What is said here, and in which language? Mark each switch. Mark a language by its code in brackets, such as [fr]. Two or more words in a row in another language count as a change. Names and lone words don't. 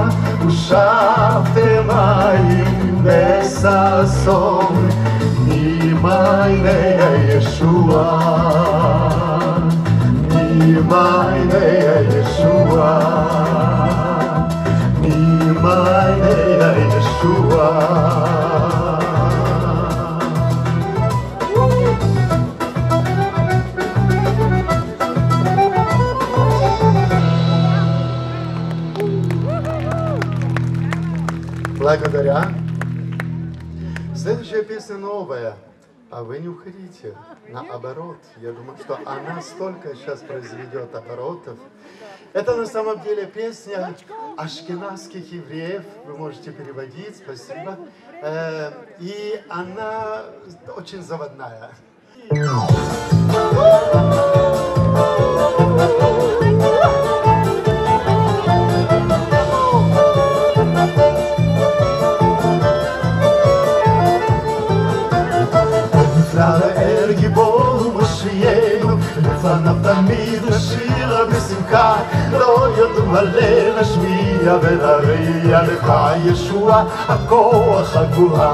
[he] ושבתם מים בששון, ממעייני הישועה. ממעייני הישועה. ממעייני הישועה. [ru] Благодаря. Следующая песня новая, а вы не уходите, наоборот. Я думаю, что она столько сейчас произведет оборотов. Это на самом деле песня ашкеназских евреев, вы можете переводить, спасибо. И она очень заводная. [he] אל גיבור משיענו, לפניו תמיד נשירה בשמחה, לא יודעים הלל נשמיע ונריע לך ישוע הכוח הגבורה.